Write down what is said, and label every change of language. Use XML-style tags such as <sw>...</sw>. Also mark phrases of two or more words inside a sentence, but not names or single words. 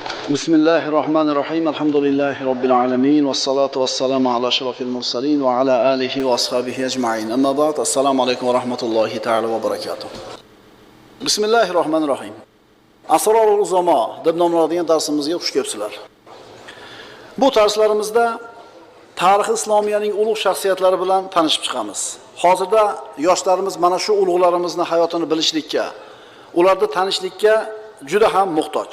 <ar>بسم الله الرحمن الرحيم. الحمد لله رب العالمين. والصلاة والسلام على أشرف المرسلين وعلى آله وأصحابه أجمعين. أما بعد. السلام عليكم ورحمة الله تعالى وبركاته. بسم الله الرحمن الرحيم.</ar> <uz>Asrorul uzamo deb nomlanadigan darsimizga xush kelibsizlar. Bu darslarimizda tarix islomiyaning ulug' shaxsiyatlari bilan tanishib chiqamiz. Hozirda yoshlarimiz mana shu ulug'larimizning hayotini bilishlikka, ularni tanishlikka juda ham muhtoj.</uz>